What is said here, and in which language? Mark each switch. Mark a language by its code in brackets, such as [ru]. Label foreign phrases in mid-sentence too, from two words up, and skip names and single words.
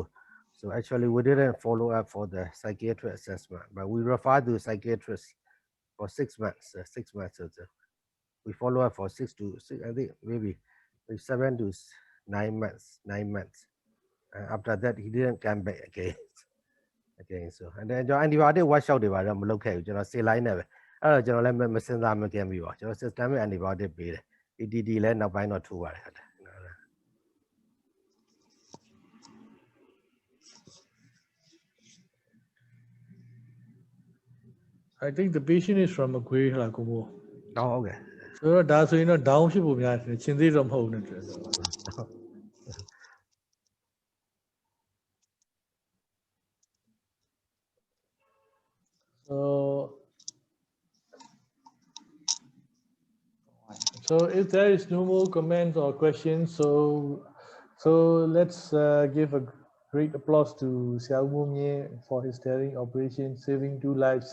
[en] So actually, we didn't follow up for the psychiatric assessment, but we referred to psychiatrist for 6 months. 6 months. We follow up for 6 to 6, I think maybe 7 to 9 months. 9 months. After that, he didn't come back again. Again, so and then [my] ကျွန်တော် [en] antibiotic washout [my] တွေပါတော့မလုပ်ခဲ့ဘူးကျွန်တော် saline နဲ့ပဲအဲ့တော့ကျွန်တော်လည်းမစဉ်းစားမကင်းပြီပေါ့ကျွန်တော် [en] systemic antibiotic [my] ပေးတယ် ATT လည်းနောက်ပိုင်းတော့ထိုးပါတယ်ဟုတ်တယ် [en] I think the patient is from Macquarie [my] လားကိုမို့ ဟုတ်ကဲ့ ဆိုတော့ဒါဆိုရင်တော့ down ဖြစ်ဖို့များတယ်ချင်းသေးတော့မဟုတ်နဲ့တူတယ် [en] So if there is no more comments or questions, so let's give a great applause to Xiao Mumie for his daring operation, saving 2 lives.